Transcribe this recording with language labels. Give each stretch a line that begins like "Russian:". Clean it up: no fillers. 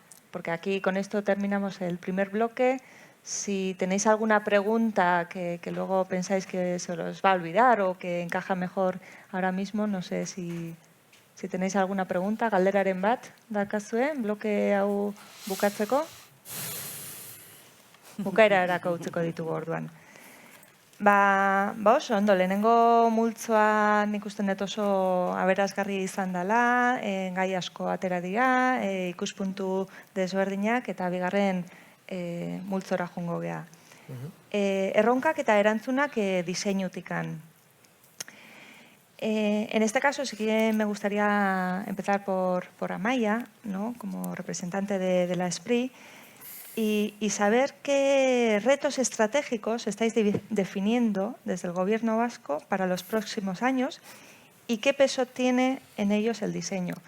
Spanish: Porque aquí con esto terminamos el primer bloque. Si tenéis alguna pregunta que luego pensáis que se os va a olvidar o que encaja mejor ahora mismo, no sé si tenéis alguna pregunta,
Basque: galderaren bat daukazue, bloke hau bukatzeko. Bukaerarako utziko ditugu orduan. Oso, ondo, lehenengo multzoa nik uste dut oso aberasgarri izan dela, gai asko atera dira, ikuspuntu desberdinak eta bigarren multzora joango gea. Erronkak eta erantzunak diseinutikan.
Spanish: En este caso sí que me gustaría empezar por Amaia, ¿no? Como representante de la SPRI, y saber qué retos estratégicos estáis definiendo desde el Gobierno vasco para los próximos años y qué peso tiene en ellos el diseño.